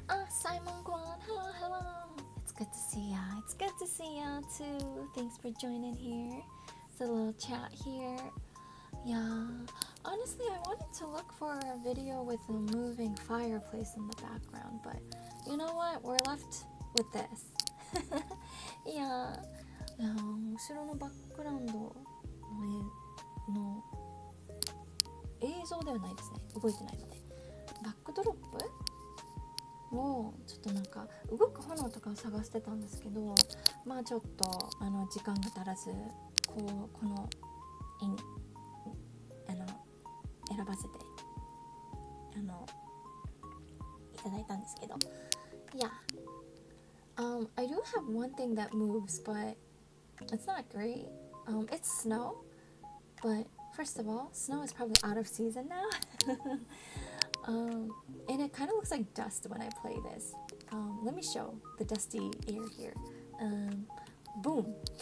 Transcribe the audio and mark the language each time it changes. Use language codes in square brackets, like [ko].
[en] Simon Guan, hello. It's good to see ya. It's good to see ya too. Thanks for joining here. It's a little chat here. Yeah. Honestly, I wanted to look for a video with a moving fireplace in the background, but you know what? We're left with this. Yeah. [ja] 後ろのバックグラウンドの映像ではないですね。動いてないので。バックドロップをちょっとなんか動く炎とかを探してたんですけど、まあちょっと時間が足らずこの選ばせていただいたんですけど、Yeah. [en] I do have one thing that moves, but it's not great. It's snow, but first of all, snow is probably out of season now. And it kind of looks like dust when I play this. Let me show the dusty air here. Boom.